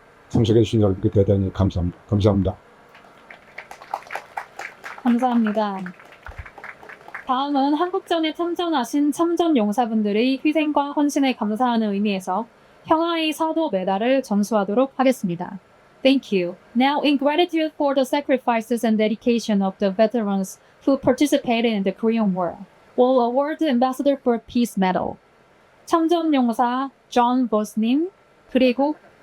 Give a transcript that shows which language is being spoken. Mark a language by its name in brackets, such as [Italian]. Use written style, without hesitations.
[Korean] 참석해 주신 여러분께 대단히 감사합니다. 감사합니다. 감사합니다. 다음은 한국전에 참전하신 참전용사분들의 희생과 헌신에 감사하는 의미에서 평화의 사도 메달을 전수하도록 하겠습니다. [English] Thank you. Now, in gratitude for the sacrifices and dedication of the veterans who participated in the Korean War, we'll award the Ambassador for Peace Medal. [Korean] 참전용사 존 버스님, 그리고